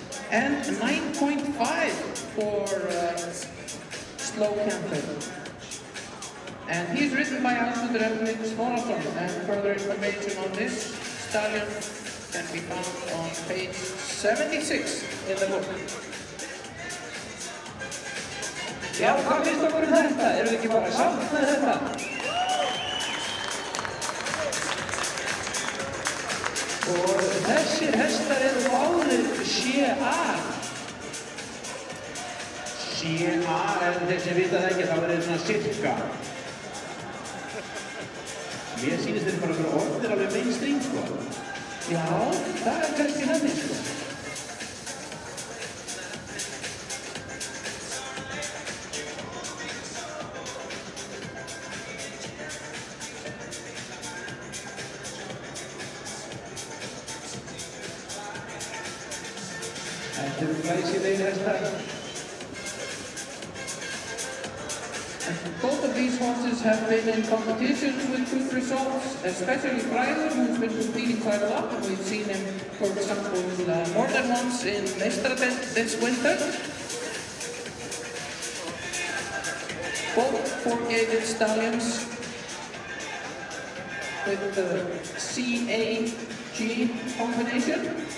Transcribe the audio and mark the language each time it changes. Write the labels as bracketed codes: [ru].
[en] And 9.5 for slow canter. And he's ridden by Ásmundur Ernir Snorrason, and further information on this stallion can be found on page 76 in the book. [is] Já, hvað finnst okkur þetta? Erum við ekki bara sátt með þetta? Og þessir hestar eru báðir CA. CA, en þeir sem vita það ekki, þá er þetta svona cirka. Mér sýnist þeir bara að vera orðir alveg mainstream, sko. Já, það er kannski þannig, sko. Þetta eru glæsilegir hestar. [en] Both of these horses have been in competitions with good results, especially Bræður, who's been competing quite a lot. We've seen him, for example, more than once in Meistaradeild this winter. Both four-gated stallions with the CAG combination.